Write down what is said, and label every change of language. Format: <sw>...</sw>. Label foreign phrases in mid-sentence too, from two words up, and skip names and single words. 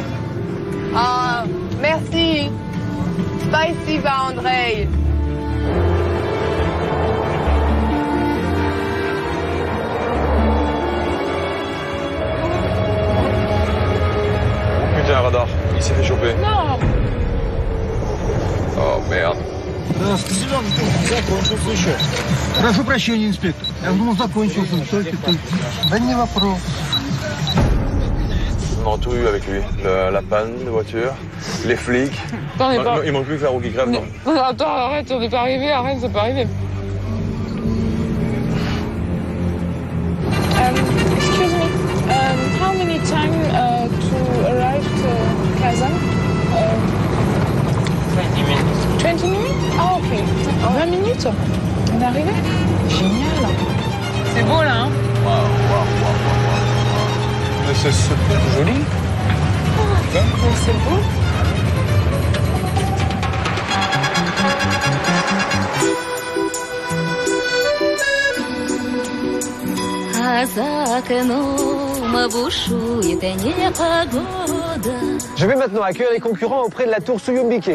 <fr>Ah, merci. Спасибо, Andrei. Putain, radar. Il s'est fait choper. Non. Oh merde.</fr> <ru>Прошу прощения, инспектор. Я думал, закончился. Да не вопрос.</ru> <fr>On a tout eu avec lui. La panne de voiture, les flics. Attends, Il manque plus que la roue qui crève, non? Attends, arrête, on n'est pas arrivé, arrête, c'est pas arrivé.</fr> <en>Excuse me, how many time to arrive to Kazan? 20 minutes. 20 minutes? Ah, ok.</en> <fr>20 minutes? On est arrivé? Génial. C'est beau, là, hein? C'est super joli. C'est beau. Je vais maintenant accueillir les concurrents auprès de la tour Suyumbike.</fr>